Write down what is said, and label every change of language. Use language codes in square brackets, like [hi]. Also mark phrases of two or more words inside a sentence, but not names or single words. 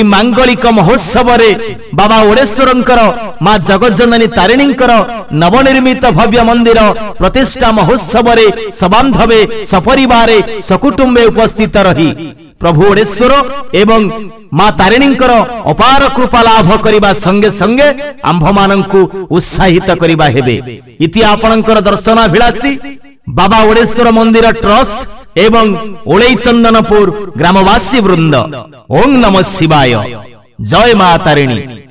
[or] ମାଙ୍ଗଳିକ ମହୋତ୍ସବ ରେ ବାବା ଓଡେଶ୍ୱରଙ୍କର ମା ଜଗଜ୍ଜନନୀ ତାରିଣୀଙ୍କର ନବନିର୍ମିତ ଭବ୍ୟ ମନ୍ଦିର ପ୍ରତିଷ୍ଠା ମହୋତ୍ସବ ରେ ସବାନ୍ଧବେ ସପରିବାରେ ସକୁଟୁମ୍ବେ ଉପସ୍ଥିତ ରହି ପ୍ରଭୁ ଓଡେଶ୍ୱର ଏବଂ ମା ତାରିଣୀଙ୍କର ଅପାର କୃପା ଲାଭ କରିବା ସଙ୍ଗେ ସଙ୍ଗେ ଆମ୍ଭ ମାନଙ୍କୁ ଉତ୍ସାହିତ କରିବା ହେବେ। ଇତି ଆପଣଙ୍କର ଦର୍ଶନାଭିଳାଷୀ ବାବା ଓଡେଶ୍ୱର ମନ୍ଦିର ଟ୍ରଷ୍ଟ ଏବଂ ଓଳଇ ଚନ୍ଦନପୁର ଗ୍ରାମବାସୀ ବୃନ୍ଦ। ଓଁ ନମଃ ଶିବାୟ। ଜୟ ମା ତାରିଣୀ।